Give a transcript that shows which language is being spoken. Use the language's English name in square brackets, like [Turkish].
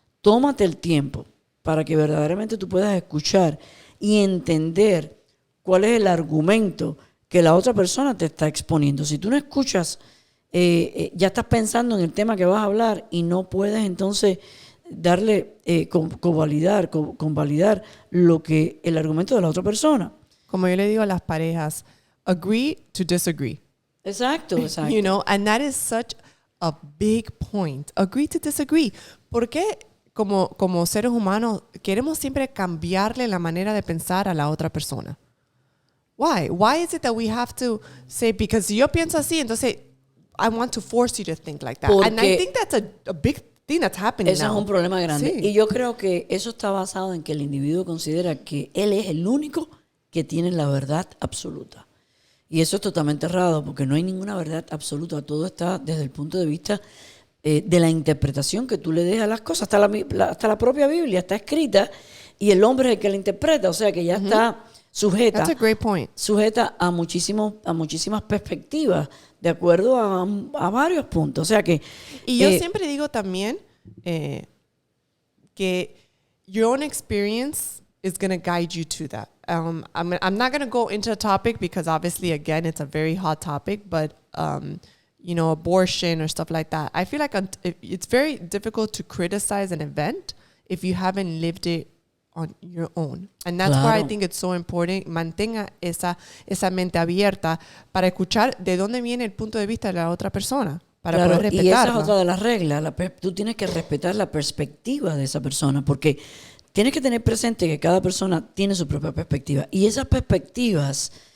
[Spanish] Tómate el tiempo para que verdaderamente tú puedas escuchar y entender cuál es el argumento que la otra persona te está exponiendo. Si tú no escuchas, ya estás pensando en el tema que vas a hablar y no puedes entonces darle, convalidar lo que el argumento de la otra persona. Como yo le digo a las parejas, [English] agree to disagree. [Spanish] Exacto. [English] You know, and that is such a big point. Agree to disagree. [Spanish] ¿Por qué como seres humanos queremos siempre cambiarle la manera de pensar a la otra persona? [English] Why? Why is it that we have to say, because [Spanish] si yo pienso así, entonces [English] I want to force you to think like that? And I think that's a big thing that's happening [Spanish] Eso [English] now. [Spanish] es un problema grande. Sí. Y yo creo que eso está basado en que el individuo considera que él es el único que tiene la verdad absoluta. Y eso es totalmente errado, porque no hay ninguna verdad absoluta. Todo está desde el punto de vista de la interpretación que tú le des a las cosas. Hasta la propia Biblia está escrita y el hombre es el que la interpreta. O sea que ya está sujeta. [English] That's a great point. [Spanish] Sujeta a muchísimas perspectivas, de acuerdo a varios puntos. O sea que... Y yo siempre digo también que [English] your own experience is going to guide you to that. I'm not going to go into a topic because obviously, again, it's a very hot topic, but, you know, abortion or stuff like that. I feel like it's very difficult to criticize an event if you haven't lived it on your own. And that's why I think it's so important. [Spanish] Mantenga esa mente abierta para escuchar de dónde viene el punto de vista de la otra persona. Para poder respetarla. Y esa es otra de las reglas. Tú tienes que respetar la perspectiva de esa persona, porque tienes que tener presente que cada persona tiene su propia perspectiva. Y esas perspectivas